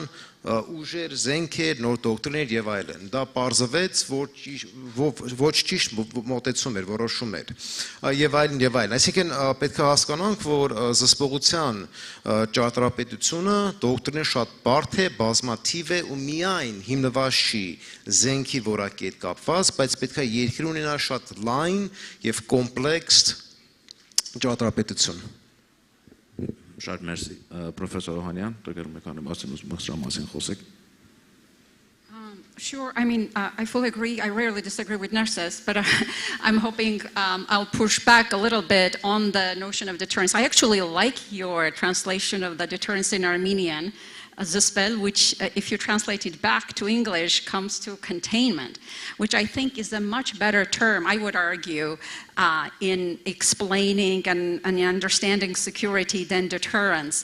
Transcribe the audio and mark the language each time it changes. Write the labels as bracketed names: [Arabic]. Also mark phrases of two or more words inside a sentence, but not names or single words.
[Armenian] ուժեր, զենքեր, նոր դոկտրիներ եւ այլն։ Դա պարզվեց, որ ոչ ճիշտ մոտեցում էր, որոշում էր։ Եվ այլն եւ այլն։ Այսինքն պետք է հասկանանք, որ զսպողության ճարտարապետությունը դոկտրինը շատ բարդ է, բազմաթիվ է ու միայն հիմնված չի զենքի որակի հետ կապված, բայց պետք է երկրի ունենա շատ լայն եւ կոմպլեքս ճարտարապետություն։ Շատ մերսի, պրոֆեսոր Օհանյան, դուք մեկանը մասին խոսեք։ [English] Sure. I mean, I fully agree. I rarely disagree with Narcissus, but I'm hoping I'll push back a little bit on the notion of deterrence. I actually like your translation of the deterrence in Armenian, Zispel, which, if you translate it back to English, comes to containment, which I think is a much better term, I would argue, in explaining and understanding security than deterrence.